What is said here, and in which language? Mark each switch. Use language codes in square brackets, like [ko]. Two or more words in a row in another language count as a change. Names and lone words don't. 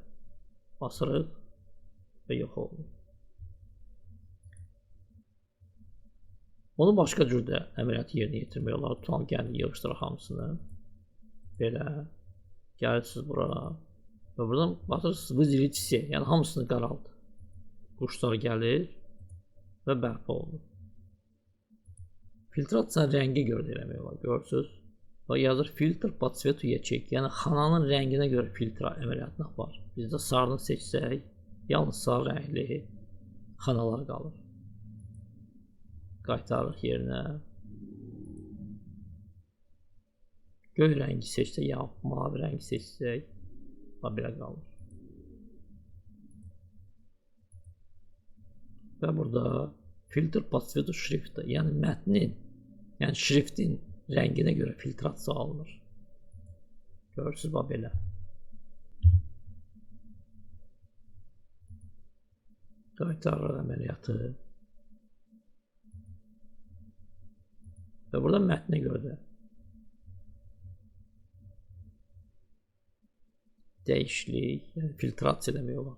[az] Basırıq və yox oldu. Onu başqa cürdə əməliyyatı yerinə yetirmək olar. Tutalım, gəlin yığışdıraq hamısını. Belə. Gəlirsiniz bura. Və buradan basırsınız [ru] выделить все. [az] Yəni hamısını qaraldı. Quşlar gəlir və bərpa olunur. Filtrasiyanın rəngi görə də eləmək olar. Görürsünüz. Və yazır filtr [ru] по цвету ячейки. [az] Yəni xananın rənginə görə filtr əməliyyatını apar. Biz də sarını seçsək, yalnız sarı rəngli xanalar qalır. Qaytarırıq yerinə. Göy rəngi seçsək, ya mavi rəngi seçsək, belə qalır. Və burada filtr [ru] по цвету [az] şrifti, yəni mətnin, yəni şriftin rənginə görə filtrasiya alınır. Görürsünüz, belə. Qaytarır əməliyyatı. Və burada mətnə görə də dəyişiklik, yəni filtrasiya demək olar.